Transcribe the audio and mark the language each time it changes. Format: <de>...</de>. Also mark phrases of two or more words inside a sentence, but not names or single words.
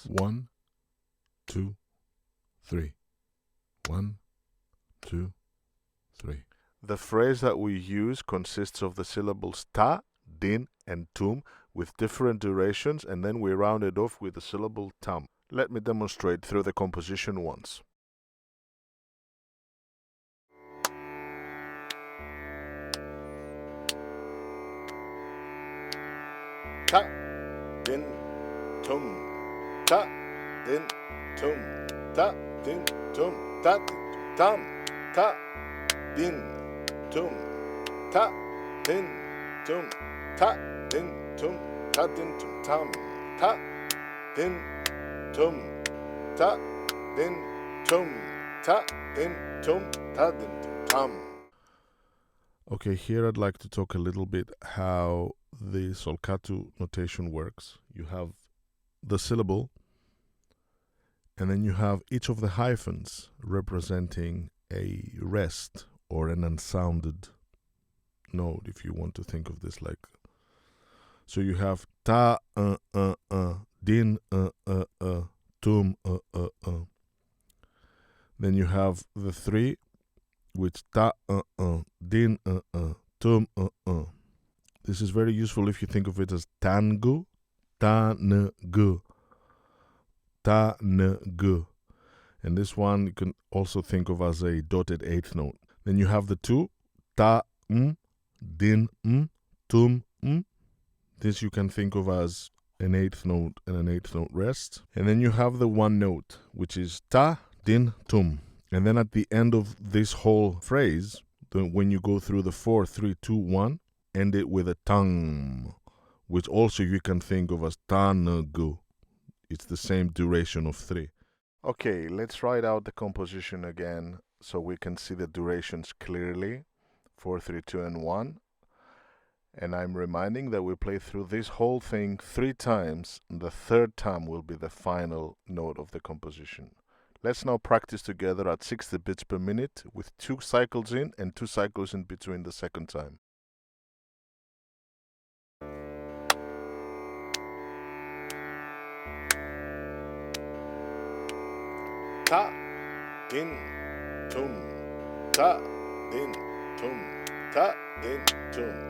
<en>1, 2, 3. 1, 2, 3. The phrase that we use consists of the syllables ta, din, and tum with different durations, and then we round it off with the syllable tam. Let me demonstrate through the composition once. Ta, din, tum, ta, din, tum, ta, din, tum, ta, tam, ta, din, tum, ta, din, tum, ta, din, tum, ta, din, tum, tam, ta, din, tum, ta, din, tum, ta, din, tum, ta, din, tum, tam. Okay, here I'd like to talk a little bit how the Solkattu notation works. You have the syllable, and then you have each of the hyphens representing a rest or an unsounded note, if you want to think of this like. So you have ta, din, tum, Then you have the 3, which ta, din, tum, This is very useful if you think of it as tangu, ta-n-gu, ta-n-gu. And this one you can also think of as a dotted 8th note. Then you have the 2, ta, din, tum, This you can think of as an 8th note and an 8th note rest. And then you have the 1 note, which is ta, din, tum. And then at the end of this whole phrase, when you go through the 4, 3, 2, 1, end it with a tang, which also you can think of as ta-n-gu. It's the same duration of 3. Okay, let's write out the composition again so we can see the durations clearly. 4, 3, 2, and 1. And I'm reminding that we play through this whole thing 3 times, and the 3rd time will be the final note of the composition. Let's now practice together at 60 beats per minute with 2 cycles in and 2 cycles in between the second time. Ta, din, tum, ta, din, tum, ta, din, tum,</en>